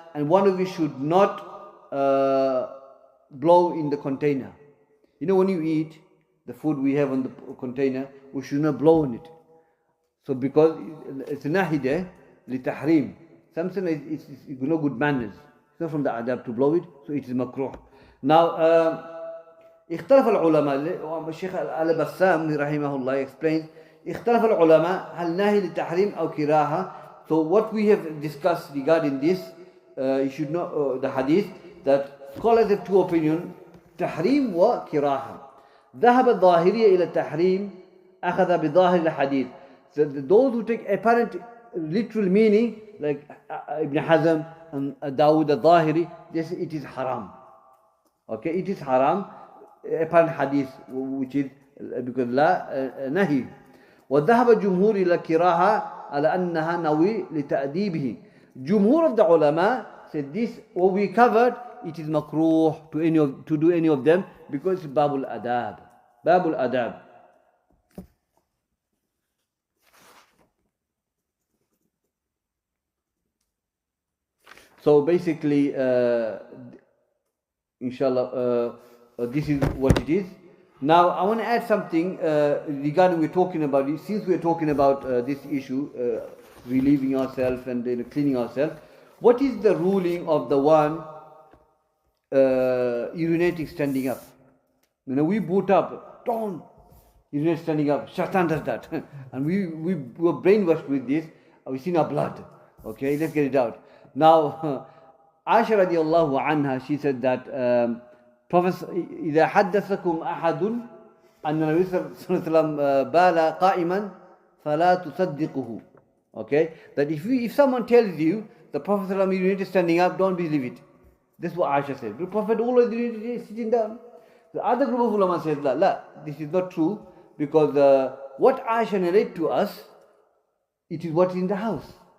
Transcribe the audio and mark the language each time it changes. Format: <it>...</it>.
<en>And one of you should not blow in the container. When you eat the food we have on the container, we should not blow on it. So because it's a nahi there, لِتَحْرِيم. Something it's no good manners. It's not from the adab to blow it, so it is makruh. Now,</en> <ar>اختلف العلماء. الشيخ البسام رحمه الله</ar> <en>explains,</en> <ar>اختلف العلماء هل نهي للتحريم أو كراهة.</ar> <en>So what we have discussed regarding this, you should know the hadith, that scholars have two opinions,</en> <ar>tahrim wa kiraha. ذهب الظاهرية إلى التحريم أخذ بظاهر الحديث.</ar> <en>So those who take apparent literal meaning, like Ibn Hazm and Dawood al-Zahiri, they say it is haram. Okay, it is haram, apparent hadith, which is because لا نهي.</en> <ar>وذهب الجمهور إلى الكراهة على أنها نوي لتأديبه.</ar> <en>Jumhur of the ulama said this, what we covered, it is makruh to do any of them because it's babul adab. Babul adab. So basically, inshallah, this is what it is. Now, I want to add something regarding we're talking about it. Since we're talking about this issue, relieving ourselves and cleaning ourselves, what is the ruling of the one urinating standing up? You know, we boot up, don't urinate standing up. Shaitan does that, and we were brainwashed with this. We've seen our blood. Okay, let's get it out. Now, Aisha radiallahu anha, she said that Prophet,</en> <ar>إذا حدثكم أحد أن النبي صلى الله عليه وسلم بال قائما فلا تصدقه.</ar> <en>Okay, that if someone tells you the Prophet urinated standing up, don't believe it. This is what Aisha said. The Prophet always urinated sitting down. The other group of ulama said, la, this is not true, because what Aisha narrated to us, it is what is in the house.</en>